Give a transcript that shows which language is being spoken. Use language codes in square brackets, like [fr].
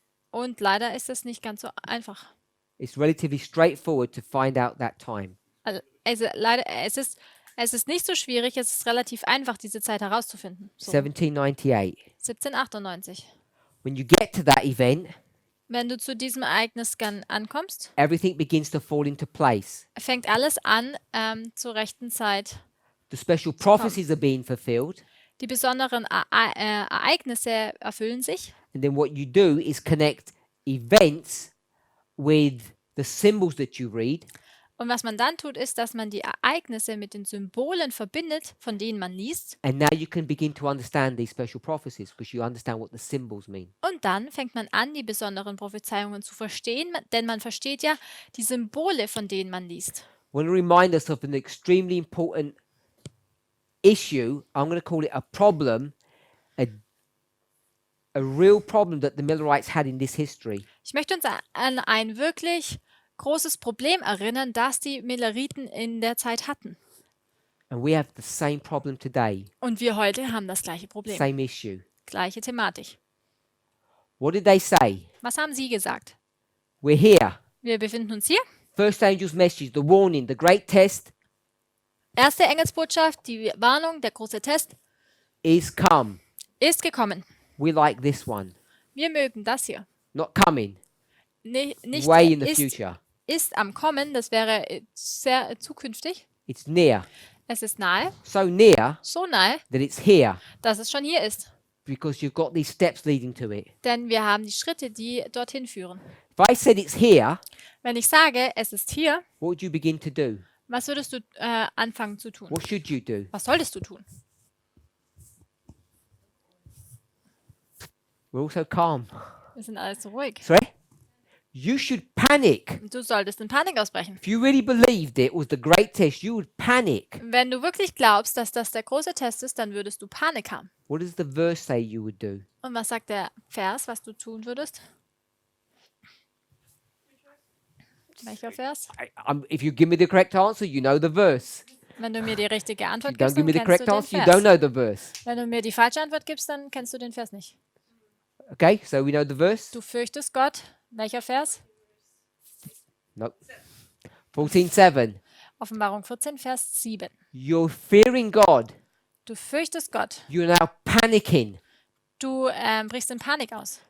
[de] Und leider ist es nicht ganz so einfach. [en] It's relatively straightforward to find out that time. [de] Also leider, es ist nicht so schwierig, es ist relativ einfach, diese Zeit herauszufinden. [en] So, 1798. [de] 1798. [en] When you get to that event, [de] Wenn du zu diesem Ereignis dann ankommst, [en] everything begins to fall into place. [de] fängt alles an zur rechten Zeit. [en] The special prophecies are being fulfilled. [de] Die besonderen Ereignisse erfüllen sich. [en] And then what you do is connect events with the symbols that you read. [de] Und was man dann tut, ist, dass man die Ereignisse mit den Symbolen verbindet, von denen man liest. [en] And now you can begin to understand these special prophecies because you understand what the symbols mean. [de] Und dann fängt man an, die besonderen Prophezeiungen zu verstehen, denn man versteht ja die Symbole, von denen man liest. [en] I want to remind us of an extremely important issue. I'm going to call it a problem, a real problem that the Millerites had in this history. [de] Ich möchte uns an ein wirklich großes Problem erinnern, das die Milleriten in der Zeit hatten. [en] And we have the same problem today, [de] Und wir heute haben das gleiche Problem. [en] same issue. [de] Gleiche Thematik. [en] What did they say? [de] Was haben sie gesagt? [en] We're here. [de] Wir befinden uns hier. [en] First angel's message, the warning, the great test [de] Erste Engelsbotschaft, die Warnung, der große Test [en] is come. [de] ist gekommen. [en] We like this one. [de] Wir mögen das hier. [en] Not coming, [de] Nicht [en] way in the [de] ist, [en] future. [de] ist am Kommen, das wäre sehr zukünftig. [en] It's near. [de] Es ist nahe, [en] So near [de] so nahe, [en] that it's here [de] dass es schon hier ist. [en] because you've got these steps leading to it. [de] Denn wir haben die Schritte, die dorthin führen. [en] If I said it's here, [de] Wenn ich sage, es ist hier, [en] what would you begin to do? [de] was würdest du anfangen zu tun? [en] What should you do? [de] Was solltest du tun? [en] We're also calm. [de] Wir sind alles so ruhig. [en] Sorry? You should panic. [de] Du solltest in Panik ausbrechen. [en] If you really believed it was the great test, you would panic. [de] Wenn du wirklich glaubst, dass das der große Test ist, dann würdest du Panik haben. [en] What does the verse say you would do? [de] Und was sagt der Vers, was du tun würdest? Welcher Vers? [en] If you give me the correct answer, you know the verse. [de] Wenn du mir die richtige [en] If you [de] Antwort [en] don't [de] gibst, [en] give me the [de] kennst du [en] correct [de] den [en] answer, you don't [de] Vers. [en] know the verse. [de] Wenn du mir die falsche Antwort gibst, dann kennst du den Vers nicht. [en] Okay, so we know the verse? [de] Du fürchtest Gott. Welcher Vers? [en] Nope. 14:7. [de] Offenbarung 14, Vers 7. [en] You're fearing God. [de] Du fürchtest Gott. [en] You're now panicking. [de] Du brichst in Panik aus.